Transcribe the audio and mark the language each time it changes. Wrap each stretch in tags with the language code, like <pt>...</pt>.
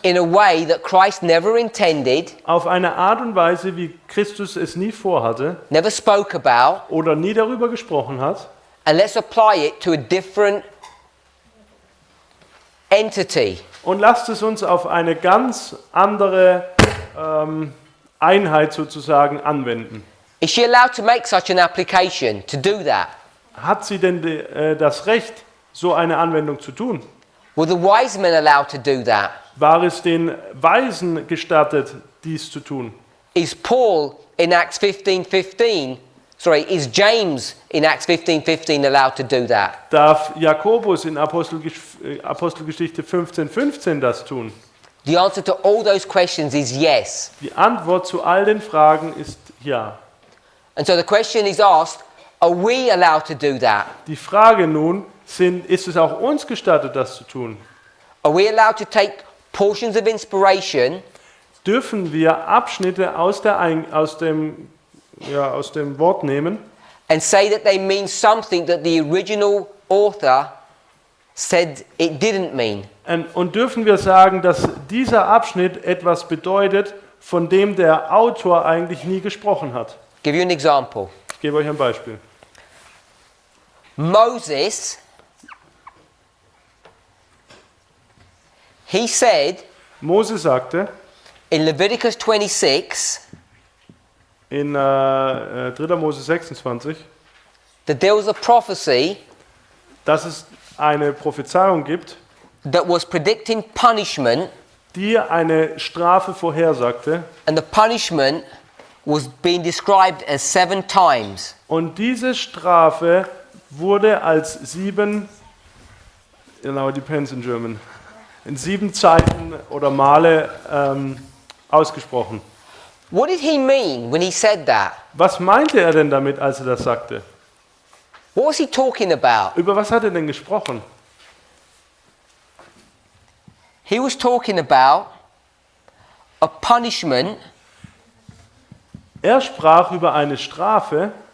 <en>in a way that Christ never intended,</en> <de>auf eine Art und Weise, wie Christus es nie vorhatte</de> <en>never spoke about,</en> <de>oder nie darüber gesprochen hat,</de> <en>and let's apply it to a different entity.</en> <de>und lasst es uns auf eine ganz andere Einheit sozusagen anwenden.</de> <en>Is she allowed to make such an application, to do that?</en> <de>Hat sie denn das Recht, so eine Anwendung zu tun?</de> <en>Were the wise men allowed to do that?</en> <de>War es den Weisen gestattet, dies zu tun?</de> <en>Is Paul in Acts 15:15, is James in Acts 15:15 allowed to do that?</en> <de>Darf Jakobus in Apostelgeschichte 15,15 das tun?</de> <en>The answer to all those questions is yes.</en> <de>Die Antwort zu all den Fragen ist ja.</de> <en>And so the question is asked, are we allowed to do that?</en> <de>Die Frage nun ist es auch uns gestattet, das zu tun?</de> <en>Are we allowed to take portions of inspiration</en> <de>Dürfen wir Abschnitte aus dem Wort nehmen</de> <en>and say that they mean something that the original author said it didn't mean?</en> <de>und dürfen wir sagen, dass dieser Abschnitt etwas bedeutet, von dem der Autor eigentlich nie gesprochen hat?</de> <en>Give you an example.</en> <de>Ich gebe euch ein Beispiel.</de> <en>Moses, he said</en> <de>Mose sagte</de> <en>in Leviticus 26</en> <de>in 3. Mose 26,</de> <en>that there was a prophecy</en> <de>dass es eine Prophezeiung gibt,</de> <en>that was predicting punishment,</en> <de>die eine Strafe vorhersagte.</de> <en>and the punishment was being described as 7 times.</en> <de>Und diese Strafe wurde als 7,</de> <en>it depends in German,</en> <de>in 7 Zeiten oder Male ausgesprochen.</de> <en>What did he mean when he said that?</en> <de>Was meinte er denn damit, als er das sagte?</de> <en>What was he talking about?</en> <de>Über was hat er denn gesprochen?</de> <en>He was talking about a punishment</en> <de>Er sprach über eine Strafe</de>